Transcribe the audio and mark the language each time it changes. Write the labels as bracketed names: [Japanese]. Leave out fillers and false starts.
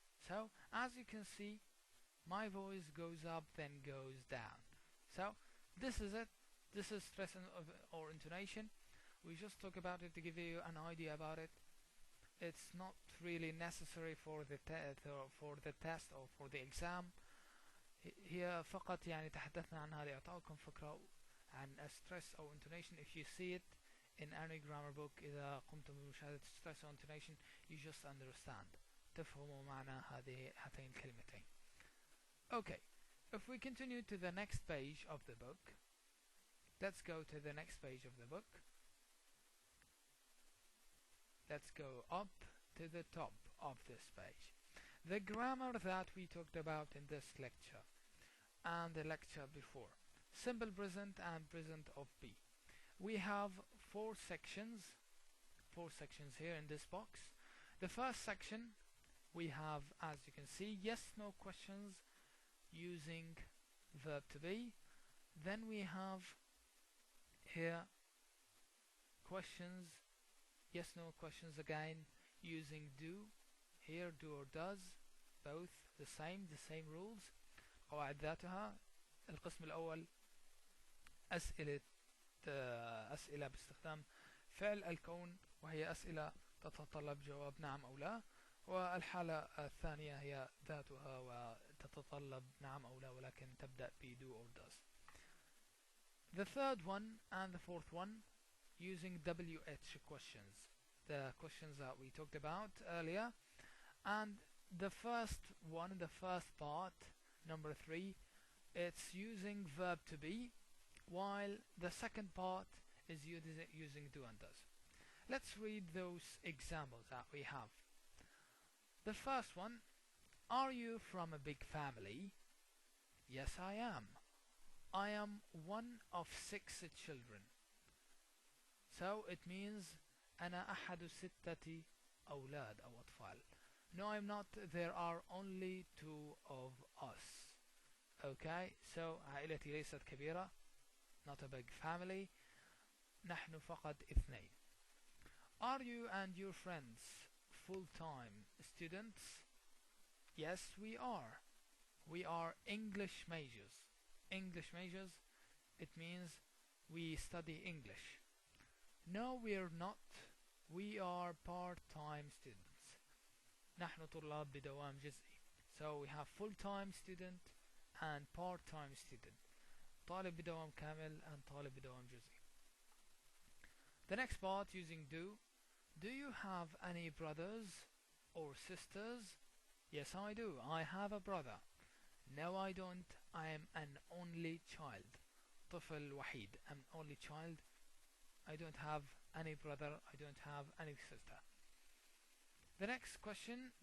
[English] So, as you can see, my voice goes up then goes down. So, this is it. This is stress or intonation. We just talk about it to give you an idea about it. It's not really necessary for the test or for the exam. [Arabic] هي فقط يعني تحدثنا عنها لإعطائكم فكرة عن stress أو intonation. [English] If you see it in any grammar book, [Arabic] إذا قمتم بمشاهدة [English] stress or intonation, you just understand. [Arabic] تفهموا معنى هاتين الكلمتين. [English] Okay, if we continue to the next page of the book, let's go to the next page of the book. Let's go up to the top of this page. The grammar that we talked about in this lecture and the lecture before. Simple present and present of be. We have 4 sections here in this box. The first section we have, as you can see, yes no questions using verb to be. Then we have here questions, yes no questions again using do. Here do or does, both the same rules. [Arabic] قواعد ذاتها. القسم الأول أسئلة باستخدام فعل الكون، وهي أسئلة تتطلب جواب نعم أو لا. والحالة الثانية هي ذاتها وتتطلب نعم أو لا ولكن تبدأ ب do or does. [English] The third one and the fourth one using WH questions, the questions that we talked about earlier. And the first one, the first part, number 3, it's using verb to be, while the second part is using do and does. Let's read those examples that we have. The first one, are you from a big family? Yes, I am. I am one of 6 children. So it means [Arabic] أنا أحد 6 أولاد أو أطفال. [English] No, I'm not. There are only 2 of us. Okay, so [Arabic] عائلتي ليست كبيرة. [English] Not a big family. [Arabic] نحن فقط 2. [English] Are you and your friends full-time students? Yes, we are. We are English majors. English majors, it means we study English. No, we are not. We are part-time students. [Arabic] نحن طلاب بدوام جزئي. [English] So we have full-time student and part-time student. [Arabic] طالب بدوام كامل and طالب بدوام جزئي. [English] The next part using do. Do you have any brothers or sisters? Yes, I do. I have a brother. No, I don't. I am an only child. [Arabic] طفل وحيد. [English] I'm only child. I don't have any brother. I don't have any sister. The next question.